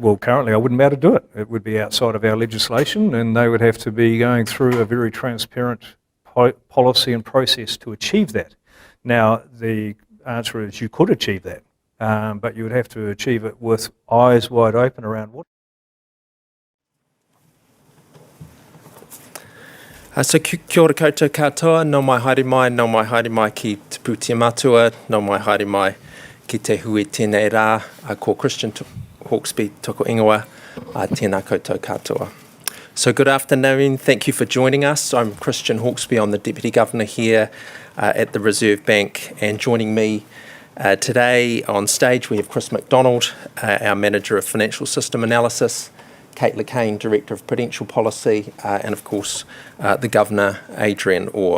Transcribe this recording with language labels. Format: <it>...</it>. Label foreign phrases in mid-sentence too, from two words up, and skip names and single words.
<en>Well, currently I wouldn't be able to do it. It would be outside of our legislation and they would have to be going through a very transparent policy and process to achieve that. Now, the answer is you could achieve that, but you would have to achieve it with eyes wide open around what.</en> <mi>So kia ora koutou katoa, no mai haere mai ki te putia matua, no mai haere mai ki te hui tēnei rā, ko Christian Hawkesby toko ingoa, tēnā koutou katoa.</mi> <en>So good afternoon, thank you for joining us. I'm Christian Hawkesby, I'm the Deputy Governor here at the Reserve Bank, and joining me today on stage we have Chris McDonald, our Manager of Financial System Analysis, Kate LeCain, Director of Prudential Policy, and of course the Governor, Adrian Orr.</en>